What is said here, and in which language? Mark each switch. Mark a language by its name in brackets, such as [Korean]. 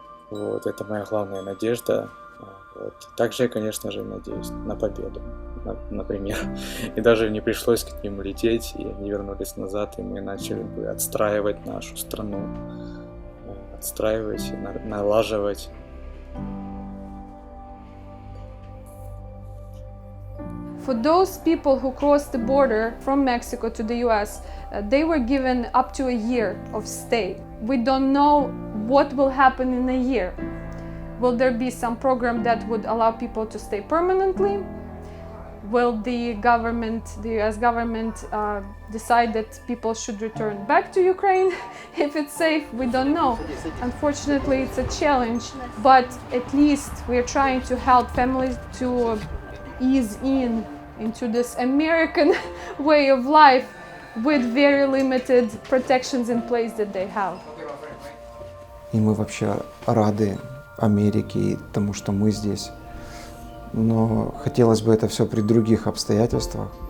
[Russian] Это моя главная надежда. Также я, конечно же, надеюсь на победу, например. И даже не пришлось к ним лететь, и они вернулись назад, и мы начали бы отстраивать нашу страну, отстраивать, налаживать. [English] For those people who crossed the border from Mexico to the US, they were given up to a year of stay. We don't know what will happen in a year. Will there be some program that would allow people to stay permanently? Will the US government, decide that people should return back to Ukraine? If it's safe, we don't know. Unfortunately, it's a challenge, but at least we're trying to help families to ease into this American way of life with very limited protections in place that they have. [Russian] И мы вообще рады Америке и тому, что мы здесь. Но хотелось бы это все при других обстоятельствах.